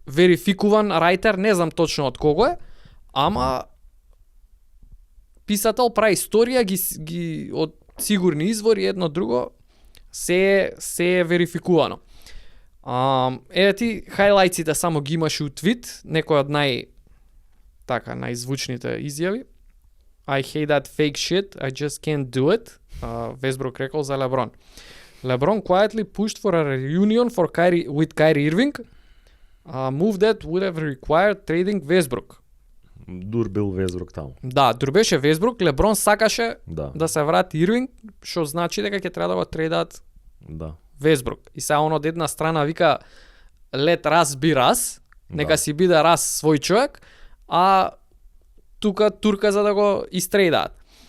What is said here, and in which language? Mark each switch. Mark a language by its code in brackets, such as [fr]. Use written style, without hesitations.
[mk] верификуван рајтер, не знам точно од кого е, ама писател прави историја ги од сигурни извори, едно друго се е верификувано. Еве ти хајлајците само ги имаш у твит, некој од најзвучните изјави. [en] I hate that fake shit, I just can't do it. [mk] Весбрук рекол за Леброн. [en] Lebron quietly pushed for a reunion with Kyrie Irving, a move that would have required trading Westbrook. [mk] Дур бил Весбрук таму. Да, дур беше Весбрук, Леброн сакаше Да. се врати Ирвинг, што значи дека ќе треба да го трейдат Да. Весбрук. И сега он од една страна вика let Рас би Рас, нека си биде Рас свој човек, а тука турка за да го истрейдаат.